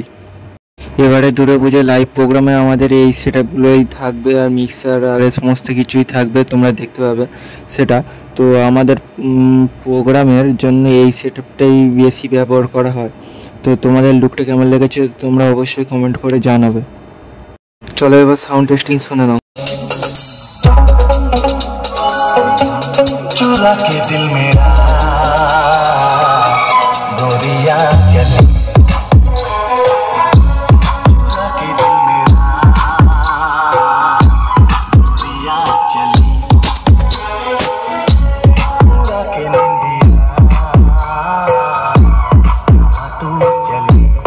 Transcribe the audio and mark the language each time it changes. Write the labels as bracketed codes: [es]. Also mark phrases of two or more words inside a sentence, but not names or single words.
[bn] এবারে দুর্গাপুজোর লাইভ প্রোগ্রামে আমাদের এই সেটআপগুলোই থাকবে, আর মিক্সার আর সমস্ত কিছুই থাকবে, তোমরা দেখতে পাবে সেটা। তো আমাদের প্রোগ্রামের জন্য এই সেটআপটাই বেশি ব্যবহার করা হয়। তো তোমাদের লুকটা কেমন লেগেছে তোমরা অবশ্যই কমেন্ট করে জানাবে। চলো এবার [en] sound testing [bn] শুনে নাও। [hi] चुरा के दिल मेरा गोरिया चली, चुरा के दिल मेरा गोरिया चली, चुरा के निंदिया तू चली।